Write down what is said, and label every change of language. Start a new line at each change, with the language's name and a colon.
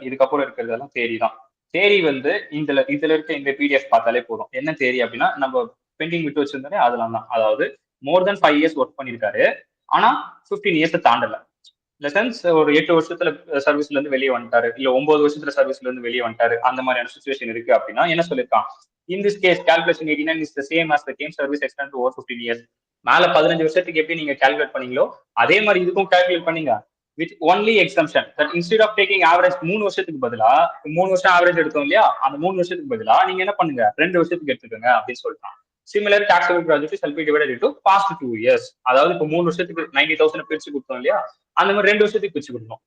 Tamil: இதுக்கப்புறம் இருக்கிறதெல்லாம் தேரி தான். தேரி வந்து இதுல இருக்க இந்த பிடிஎஃப் பார்த்தாலே போதும். என்ன தேரி அப்படின்னா, நம்ம பெண்டிங் விட்டு வச்சிருந்தாலே அதெல்லாம் தான். அதாவது மோர் தென் 5 இயர்ஸ் ஒர்க் பண்ணிருக்காரு, ஆனா 15 இயர்ஸ் தாண்டல. சென்ஸ் ஒரு 8 வருஷத்துல சர்வீஸ்ல இருந்து வெளியே வந்துட்டாரு, இல்ல 9 வருஷத்துல சர்வீஸ்ல இருந்து வெளியே வந்துட்டாரு, அந்த மாதிரியான சுச்சுவேஷன் இருக்கு அப்படின்னா என்ன சொல்லிருக்கான்?
English: In this case calculation 89 is the same as the same service extended to over 15 years.
Tamil: மேல 15 வருஷத்துக்கு எப்படி நீங்க கால்குலேட் பண்ணீங்களோ அதே மாதிரி இதுக்கும் கால்குலேட் பண்ணீங்க,
English: with only exemption that instead of taking average
Tamil: 3 வருஷத்துக்கு பதிலா 3 வருஷம் ஆவரேஜ் எடுத்தோம் இல்லையா, அந்த 3 வருஷத்துக்கு பதிலா நீங்க என்ன பண்ணுங்க, 2 வருஷத்துக்கு எடுத்துக்கோங்க அப்படின்னு சொல்லிட்டான்.
English: Similar taxable gratuity shall be divided into past 2 years.
Tamil: அதாவது இப்போ 3 வருஷத்துக்கு 90,000 பிரிச்சு கொடுத்தோம் இல்லையா, அந்த மாதிரி 2 வருஷத்துக்கு பிரிச்சு கொடுக்கணும்.